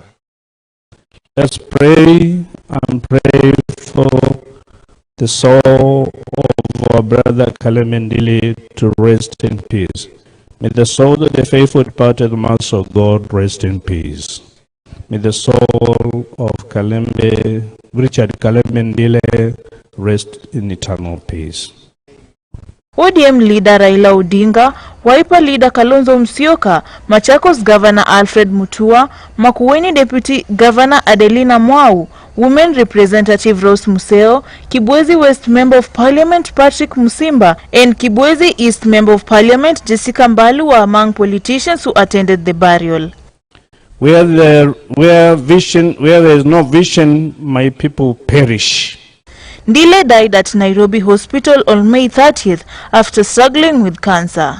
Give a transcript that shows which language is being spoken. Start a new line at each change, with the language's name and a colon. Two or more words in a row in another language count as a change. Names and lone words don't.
English: Let's pray and pray for the soul of our brother Kalembe to rest in peace. May the soul of the faithful departed mass of God rest in peace. May the soul of Richard Kalembe rest in eternal peace. ODM leader Raila Odinga, Wiper leader Kalonzo Musyoka, Machakos Governor Alfred Mutua, Makueni Deputy Governor Adelina Mwau, Women Representative Rose Museo, Kibwezi West Member of Parliament Patrick Musimba, and Kibwezi East Member of Parliament Jessica Mbalu were among politicians who attended the burial. Where there is no vision, my people perish. Ndile died at Nairobi Hospital on May 30th after struggling with cancer.